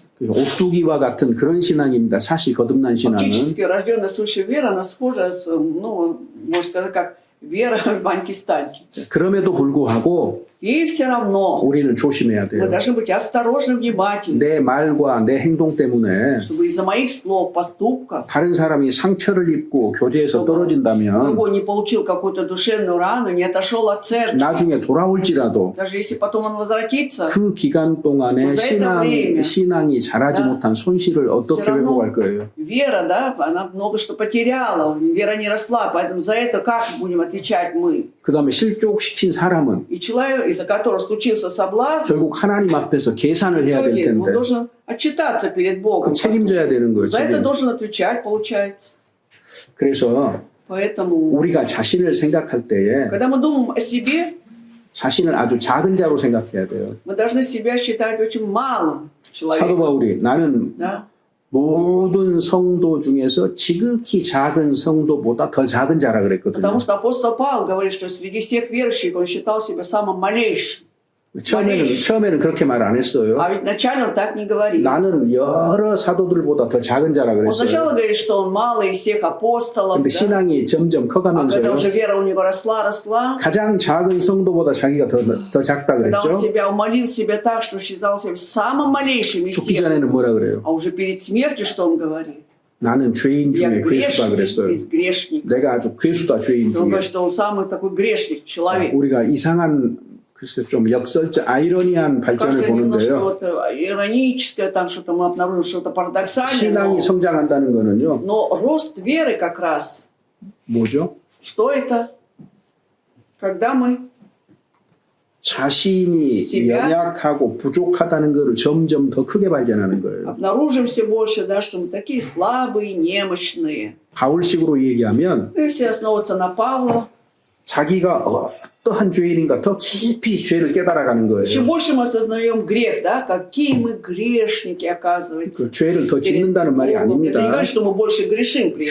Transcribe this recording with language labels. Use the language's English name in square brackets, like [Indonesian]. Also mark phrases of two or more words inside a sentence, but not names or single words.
[Korean] 오뚜기와 같은 그런 신앙입니다. 사실 거듭난 신앙은. [Russian] Фактически рожденная свыше вера, она схожа с, ну, можно сказать, как вера Ваньки Станьки. [Korean] 그럼에도 불구하고 [Russian] И все равно [Korean] 우리는 조심해야 [Russian] мы [Korean] 돼요. [Russian] должны быть осторожны, внимательны, [Korean] 내 말과 내 행동 때문에 [Russian] чтобы из-за моих слов, поступков [Korean] 다른 사람이 상처를 입고 교제에서 떨어진다면 [Russian] другой не получил какую-то душевную рану, не отошел от церкви. [Korean] 나중에 돌아올지라도 [Russian] Даже если потом он возвратится, [Korean] 그 기간 동안에 [Russian] За это время. [Korean] 신앙이 자라지 [Russian] Да. [Korean] 못한 손실을 어떻게 [Russian] Все равно [Korean] 회복할 거예요? [Russian] вера, да, она много что потеряла, вера не росла, поэтому за это как будем отвечать мы? [Korean] 그 다음에 실족시킨 사람은 [Russian] И человек, из-за которого случился соблазн, [Korean] 결국 하나님 앞에서 계산을 [Russian] в [Korean] 해야 될 [Russian] итоге он [Korean] 텐데 [Russian] должен отчитаться перед [Korean] 그 [Russian] Богом. [Korean] 책임져야 되는 거예요. [Russian] За это [Korean] 책임. [Russian] должен отвечать, получается. [Korean] 그래서 [Russian] Поэтому, [Korean] 우리가 자신을 생각할 때에 [Russian] когда мы думаем о себе, [Korean] 자신을 아주 작은 자로 생각해야 돼요. [Russian] мы должны себя считать очень малым [Korean] 사도 [Russian] человеком. [Korean] 바울이 나는 [Russian] Да? [Korean] 모든 성도 중에서 지극히 작은 성도보다 더 작은 자라 그랬거든요. [Russian] Потому что апостол Павел говорит, что среди всех верующих он считал себя самым малейшим. [Korean] 처음에는 그렇게 말 안 했어요. [Russian] А ведь вначале он так не говорил. [Korean] 나는 여러 사도들보다 더 작은 자라 [Russian] Он [Korean] 그랬어요. [Russian] сначала говорит, что он малый из всех апостолов, [Korean] 근데 [Russian] да? [Korean] 신앙이 점점 [Russian] А когда [Korean] 커가면서요. [Russian] уже вера у него росла, [Korean] 가장 작은 성도보다 자기가 더 작다 [Russian] когда он [Korean] 그랬죠. [Russian] себя умолил себя так, что считал себя самым малейшим из [Korean] 죽기 [Russian] всех, [Korean] 전에는 뭐라 그래요? [Russian] а уже перед смертью что он говорит? [Korean] 나는 죄인 [Russian] Я [Korean] 중에 괴수다 [Russian] грешник [Korean] 그랬어요. [Russian] из грешников. [Korean] 내가 아주 괴수다 죄인 [Russian] Он [Korean] 중에. [Russian] говорит, что он самый такой грешник человек. [Korean] 우리가 이상한 글쎄 좀 역설적 아이러니한 발전을 [Russian] Кажется, немножко [Korean] 보는데요. [Russian] вот ироническое, там что-то мы обнаружим, что-то парадоксальное. [Korean] 신앙이 성장한다는 거는요. [Russian] Но рост веры как раз, [Korean] 뭐죠? [Russian] что это? Когда мы [Korean] 자신이 연약하고 부족하다는 것을 점점 더 크게 발견하는 거예요. [Russian] обнаружим все больше, да, что мы такие слабые, немощные. [Korean] 바울식으로 얘기하면 [Russian] Если основываться на Павла, [Korean] 자기가 어떠한 죄인인가 더 깊이 죄를 깨달아가는 [Russian] еще [Korean] 거예요. [Russian] больше мы осознаем грех, да, какие мы грешники, оказывается. [Korean] 그 죄를 더 [Russian] перед [Korean] 짓는다는 말이 [Russian] Богом. Это не [Korean] 아닙니다. [Russian] говорит, что мы больше грешим при этом.